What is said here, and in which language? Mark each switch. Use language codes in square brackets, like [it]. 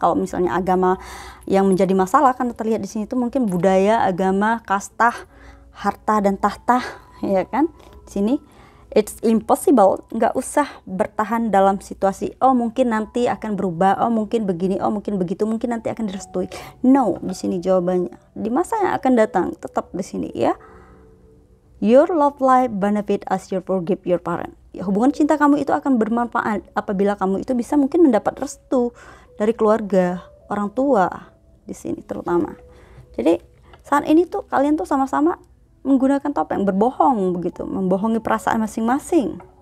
[id] Kalau misalnya agama yang menjadi masalah, kan terlihat di sini itu mungkin budaya, agama, kasta, harta dan tahta, ya kan? Di sini [en] it's impossible. [id] Nggak usah bertahan dalam situasi, oh mungkin nanti akan berubah, oh mungkin begini, oh mungkin begitu, mungkin nanti akan direstui. No, di sini jawabannya. Di masa yang akan datang, tetap di sini ya. [en] Your love life benefit as you forgive your parent. [id] Ya, hubungan cinta kamu itu akan bermanfaat apabila kamu itu bisa mungkin mendapat restu dari keluarga, orang tua di sini terutama. Jadi saat ini tuh kalian tuh sama-sama menggunakan topeng, berbohong begitu, membohongi perasaan masing-masing.